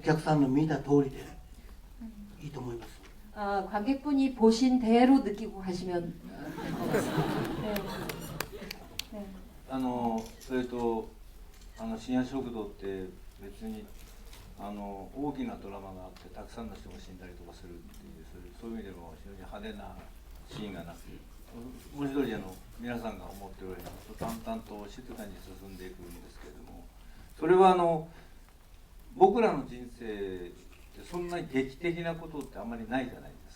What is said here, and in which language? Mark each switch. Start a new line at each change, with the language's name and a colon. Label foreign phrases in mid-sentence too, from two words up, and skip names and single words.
Japanese: 客さんの見た通りでいいと思います。
Korean: 관객분이 보신 대로 느끼고 가시면 될 것 같습니다. 네. 네.
Japanese: それと深夜食堂って別に大きなドラマがあってたくさんの人が死んだりとかするっていうそういう意味でも非常に派手なシーンがなく文字通り皆さんが思っておられる淡々と静かに進んでいくんですけれどもそれは僕らの人生ってそんなに劇的なことってあんまりないじゃないですか。